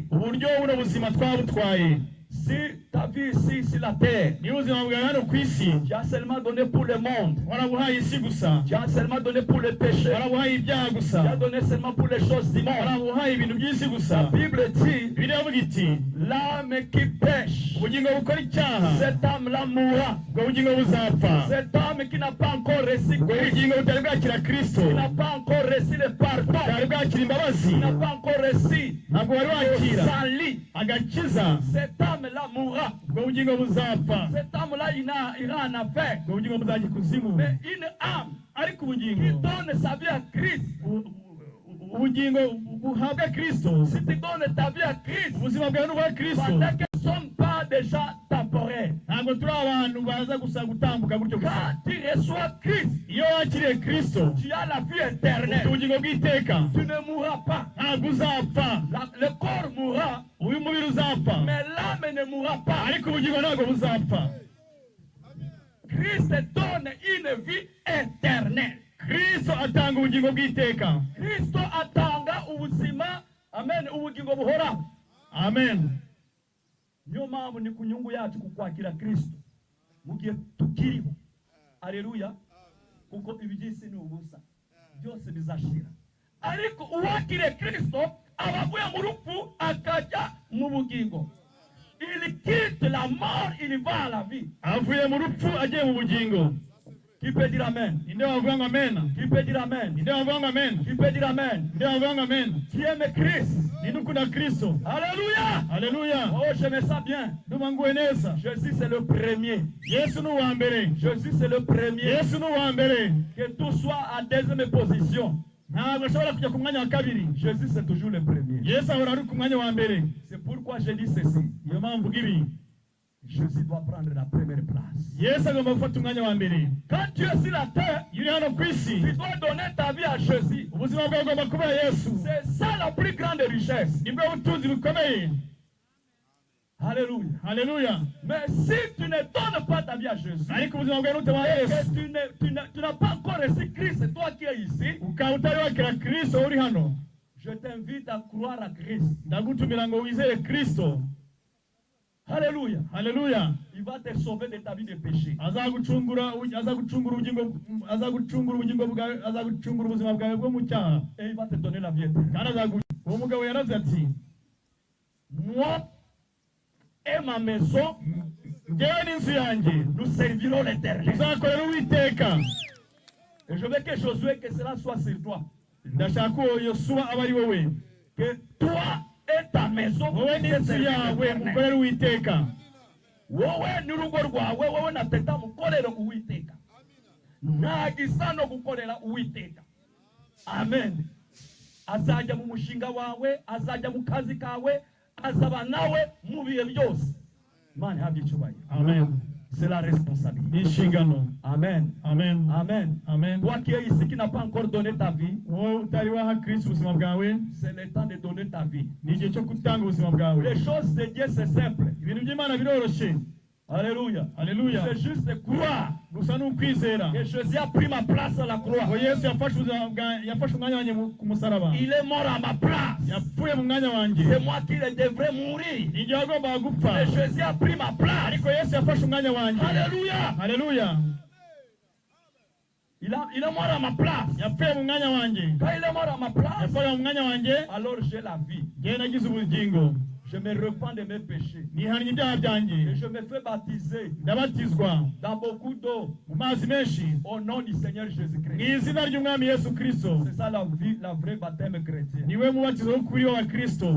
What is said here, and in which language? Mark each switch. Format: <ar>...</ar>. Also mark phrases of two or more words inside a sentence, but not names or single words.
<rw>uburyo buno buzima twabutwaye.</rw> <fr>Si ta vie ici sur la terre,</fr> <rw>Niba ubuzima bwawe hano ku isi</rw> <fr>tu as seulement donné pour le monde,</fr> <rw>warabuhaye isi gusa,</rw> <fr>tu as seulement donné pour le péché,</fr> <rw>warabuhaye ibyaha</rw> <fr>tu as</fr> <rw>gusa,</rw> <fr>donné seulement pour les choses du monde.</fr> <rw>warabuhaye ibintu by'isi</rw> <fr>La</fr> <rw>gusa,</rw> <fr>Bible dit,</fr> <rw>Bibiliya ivuga iti</rw> <fr>l'âme qui pêche,</fr> <rw>ubugingo bukora icyaha,</rw> <fr>cette âme-là mourra.</fr> <rw>ubwo bugingo buzapfa.</rw> <fr>Cette âme qui n'a pas encore reçu</fr> <rw>ubwo</rw> <fr>Christ,</fr> <rw>bugingo butari bwakira Kristo,</rw> <fr>qui n'a pas encore reçu le pardon,</fr> <rw>butari bwakira imbabazi,</rw> <fr>qui n'a pas encore reçu</fr> <rw>ntabwo wari</rw> <fr>le</fr> <rw>wakira</rw> <fr>salut,</fr> <rw>agakiza,</rw> <fr>cette âme-là mourra.</fr> <rw>ubwo bugingo buzapfa.</rw> <fr>Cette âme-là, il ira en enfer.</fr> <rw>ubwo bugingo buzajya ikuzimu.</rw> <fr>Mais une âme</fr> <rw>ariko</rw> <fr>qui</fr> <rw>ubugingo</rw> <fr>donne sa vie à Christ,</fr> <rw>ubugingo buhabwa Kristo,</rw> <fr>si tu donnes ta vie à Christ,</fr> <rw>ubuzima bwawe n'ubwa Kristo,</rw> <fr>pendant que nous ne sommes pas déjà temporaires,</fr> <rw>ntabwo turi abantu baza gusa gutambuka gutyo gusa.</rw> <fr>quand tu reçois Christ,</fr> <rw>Iyo wakiriye Kristo,</rw> <fr>tu as la vie</fr> <rw>ufite</rw> <fr>éternelle.</fr> <rw>ubugingo bw'iteka,</rw> <fr>Tu ne mourras pas.</fr> <rw>ntabwo uzapfa.</rw> <fr>Le corps mourra,</fr> <rw>uyu mubiri uzapfa,</rw> <fr>mais l'âme ne mourra pas.</fr> <rw>ariko ubugingo ntabwo buzapfa.</rw> <fr>Christ donne une vie éternelle.</fr> <rw>Kristo atanga ubugingo bw'iteka. Kristo atanga ubuzima, amen, ubugingo buhoraho. Amen. Niyo mpamvu ni ku nyungu yacu kukwakira Kristo mu gihe tukiriho. Aleluya. Kuko iby'isi ni ubusa, byose bizashira. Ariko uwakiriye Kristo aba avuye mu rupfu akajya mu bugingo.</rw> <fr>Il quitte la mort, il va à la vie.</fr> <rw>Avuye mu rupfu agiye mu bugingo.</rw> <fr>Qui peut dire amen?</fr> <rw>Ninde wavuga ngo amen?</rw> <fr>Qui peut dire amen?</fr> <rw>Ninde wavuga ngo amen?</rw> <fr>Qui peut dire amen?</fr> <rw>Ninde wavuga ngo amen?</rw> <fr>Qui aime Christ?</fr> <rw>Ninde ukunda Kristo?</rw> <fr>Alléluia!</fr> <rw>Haleluya.</rw> <fr>Oh, je me sens bien.</fr> <rw>Ndumva nguwe neza.</rw> <fr>Jésus c'est le premier.</fr> <rw>Yesu ni uwa mbere.</rw> <fr>Jésus c'est le premier.</fr> <rw>Yesu ni uwa mbere.</rw> <fr>Que tout soit en deuxième position.</fr> <rw>Ntabwo ashobora kujya ku mwanya wa kabiri.</rw> <fr>Jésus c'est toujours le premier.</fr> <rw>Yesu ahora ari ku mwanya wa mbere.</rw> <fr>C'est pourquoi je dis ceci.</fr> <rw>Niyo mpamvu mvuga ibi.</rw> <fr>Jésus doit prendre la première place.</fr> <rw>Yesu agomba gufata umwanya wa mbere.</rw> <fr>Quand tu es sur la terre,</fr> <rw>Iyo uri hano ku isi,</rw> <fr>tu dois donner ta vie à Jésus.</fr> <rw>ubuzima bwawe bugomba kuba Yesu.</rw> <fr>C'est ça la plus grande richesse.</fr> <rw>Nibwo butunzi bukomeye.</rw> <fr>Alléluia.</fr> <rw>Haleluya.</rw> <fr>Mais si tu ne donnes pas ta vie à Jésus,</fr> <rw>Ariko ubuzima bwawe nutabaha</rw> <fr>et</fr> <rw>Yesu,</rw> <fr>que tu n'as pas encore reçu Christ, toi qui es ici,</fr> <rw>ukaba utari wakira Kristo uri hano,</rw> <fr>je t'invite à croire à Christ.</fr> <rw>ndagutumira ngo wizere Kristo.</rw> <fr>Alléluia.</fr> <rw>Haleluya.</rw> <fr>Il va te sauver de ta vie de péché.</fr> <rw>Azagucungura ubugingo bwawe, azagucungura ubuzima bwawe bwo mu cyaha.</rw> <fr>Et il va te donner la vie éternelle.</fr> <rw>Kandi uwo mugabo yaravuze ati,</rw> <fr>Moi et ma maison,</fr> <rw>njyewe n'inzu yanjye</rw> <fr>nous servirons l'Éternel.</fr> <rw>tuzakorera Uwiteka.</rw> <fr>Et je veux que Josué, que cela soit sur toi.</fr> <rw>Ndashaka ko Yosuwa aba ari wowe.</rw> <fr>Que toi et ta maison,</fr> <rw>Wowe n'inzu yawe mukorere Uwiteka. wowe n'urugo rwawe, wowe na teta mukorere Uwiteka. Nta gisa no gukorera Uwiteka. Amen. Azajya mu mushinga wawe, azajya mu kazi kawe, azaba nawe mu bihe byose. Imana ihabwe icyubahiro. Amen.</rw> <fr>C'est la responsabilité.</fr> <rw>Ni inshingano. Amen. Amen. Amen. Amen.</rw> <fr>Toi qui es ici qui n'a pas encore donné ta vie,</fr> <rw>Wowe utari waha Kristo ubuzima bwawe,</rw> <fr>c'est le temps de donner ta vie.</fr> <rw>ni igihe cyo gutanga ubuzima bwawe.</rw> <fr>Les choses de Dieu, c'est simple.</fr> <rw>Ibintu by'Imana biroroshye.</rw> <fr>Alléluia.</fr> <rw>Haleluya.</rw> <fr>C'est juste de croire</fr> <rw>Gusa ni ukwizera.</rw> <fr>que Jésus a pris ma place à la croix.</fr> <rw>Ngo Yesu yafashe umwanya wanjye ku musaraba.</rw> <fr>Il est mort à ma place.</fr> <rw>Yapfuye mu mwanya wanjye.</rw> <fr>C'est moi qui devrais mourir.</fr> <rw>Igihe agombaga gupfa.</rw> <fr>Mais Jésus a pris ma place.</fr> <rw>Ariko Yesu yafashe umwanya wanjye.</rw> <fr>Alléluia.</fr> <rw>Haleluya.</rw> <fr>Il est mort à ma place.</fr> <rw>Yapfuye mu mwanya wanjye.</rw> <fr>Quand il est mort à ma place,</fr> <rw>Yapfuye mu mwanya wanjye.</rw> <fr>alors j'ai la vie.</fr> <rw>Njyewe nagize ubugingo.</rw> <fr>Je me repens de mes péchés.</fr> <rw>Nihannye ibyaha byanjye.</rw> <fr>Et je me fais baptiser</fr> <rw>Ndabatizwa</rw> <fr>dans beaucoup d'eau</fr> <rw>mu mazi menshi.</rw> <fr>au nom du Seigneur</fr> <rw>Mu</rw> <fr>Jésus-Christ.</fr> <rw>izina ry'Umwami Yesu Kristo.</rw> <fr>C'est ça la vie, la vraie baptême chrétien.</fr> <rw>Niwe mubatizo w'ukuri wa Kristo.</rw>